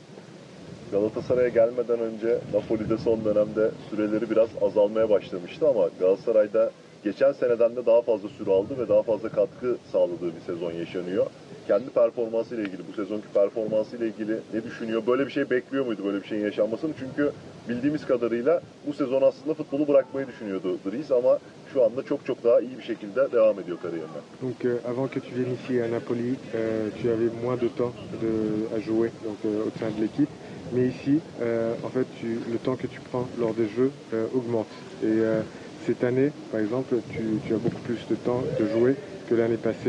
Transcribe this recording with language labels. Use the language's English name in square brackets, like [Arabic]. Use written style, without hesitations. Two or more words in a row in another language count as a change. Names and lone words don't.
[Turkish] Galatasaray'a gelmeden önce Napoli'de son dönemde süreleri biraz azalmaya başlamıştı ama Galatasaray'da geçen seneden de daha fazla süre aldı ve daha fazla katkı sağladığı bir sezon yaşanıyor. Kendi performansıyla ilgili, bu sezonki performansıyla ilgili ne düşünüyor? Böyle bir şey bekliyor muydu, böyle bir şeyin yaşanmasını? Çünkü bildiğimiz kadarıyla bu sezon aslında futbolu bırakmayı düşünüyordu Dries ama şu anda çok daha iyi bir şekilde devam ediyor kariyerine. [French] Donc avant que tu viennes ici à Napoli, tu avais moins de temps à jouer donc, au sein de l'équipe. Mais ici, en fait, le temps que tu prends lors des jeux augmente. Et cette année, par exemple, tu as beaucoup plus de temps de jouer que l'année passée.